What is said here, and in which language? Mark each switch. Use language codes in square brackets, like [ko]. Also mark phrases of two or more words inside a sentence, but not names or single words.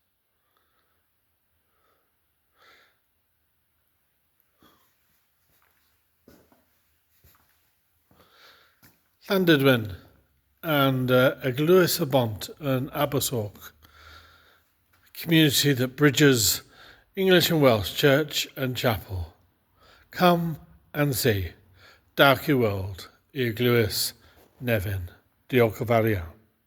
[en] Llandudwyn and Eglwys y Bont and Abersoch, a community that bridges English and Welsh, church and chapel. Come and see. [cy] Dewch I weld, Eglwys Nefyn. Diolch yn fawr iawn.